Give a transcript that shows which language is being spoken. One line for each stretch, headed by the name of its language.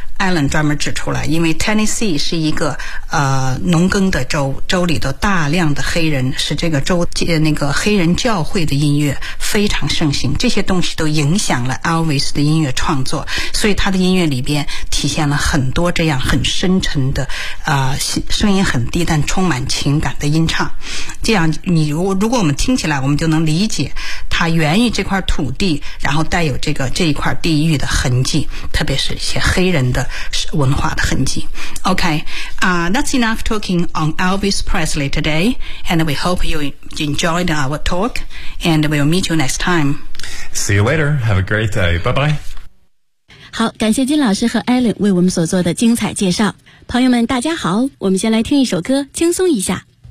Chinese: Alan 专门指出来，因为 Tennessee 是一个农耕的州，州里的大量的黑人使这个州那个黑人教会的音乐非常盛行，这些东西都影响了 Elvis 的音乐创作，所以他的音乐里边体现了很多这样很深沉的声音很低但充满情感的音唱。这样你如果我们听起来，我们就能理解他源于这块土地，然后带有这一块地域的痕迹，特别是一些黑人的文化的痕迹。
English: OK, that's enough talking on Elvis Presley today, and we hope you enjoyed our talk, and we'll meet you next time. See you later. Have a great day. Bye-bye.
Chinese: 好，感谢金老师和 Alan 为我们所做的精彩介绍。朋友们大家好，我们先来听一首歌轻松一下。